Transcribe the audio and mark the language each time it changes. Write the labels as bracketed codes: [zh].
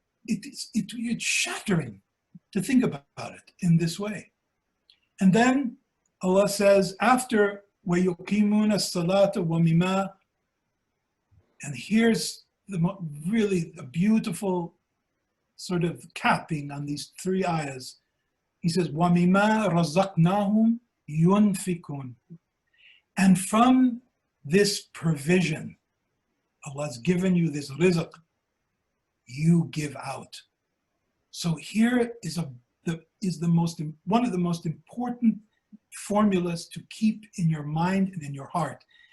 [en] It's shattering to think about it in this way. And then Allah says, after [ar] وَيُقِيمُونَ الصَّلَاةَ وَمِمَا, [en] and here's really a beautiful sort of capping on these three ayahs. He says, [ar] وَمِمَا رَزَقْنَاهُمْ يُنْفِقُونَ. [en] And from this provision, Allah's given you this rizq, you give out. So here is one of the most important formulas to keep in your mind and in your heart.